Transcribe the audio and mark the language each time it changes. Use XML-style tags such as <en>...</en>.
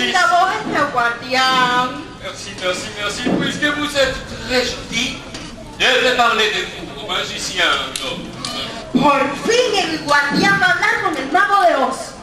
<es>linda voz este guardián.</es> <fr>Merci. Puisque vous êtes très gentil, je vais parler de vous, au magicien.</fr> <es>Por fin el guardián va a hablar con el mago de Oz.</es>